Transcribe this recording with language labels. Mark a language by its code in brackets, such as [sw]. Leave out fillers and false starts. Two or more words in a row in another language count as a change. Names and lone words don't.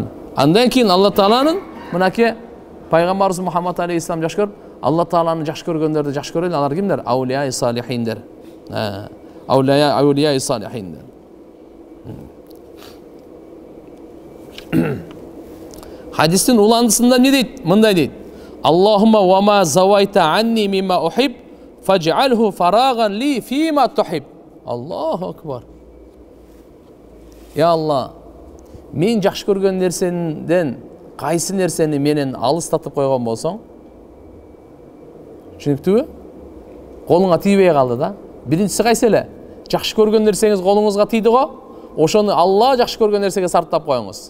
[ky] Андан кийин Алла Тааланын мынакей Пайгамбарыбыз Мухаммад алейхиссалам жакшы көрүп, Алла Тааланы жакшы көргөндөрдү жакшы көрөйлү. Алар кимдер? Аулия салихиндер. Аулия салихиндер. Хадистин уландысында не дейт? Мындай дейт. [ar] اللهم وما زويت عني مما أحب فاجعله فراغا لي فيما تحب. الله أكبر. [ky] Я Алла, мен жакшы көргөн нерсенден кайсы нерсени менен алыстатып койгон болсоң, түшүнүктүбү? Колуңа тийбей калды да. Биринчиси кайсы эле? Жакшы көргөн нерсеңиз колуңузга тийди го, ошону Алла жакшы көргөн нерсеге сарптап коюңуз.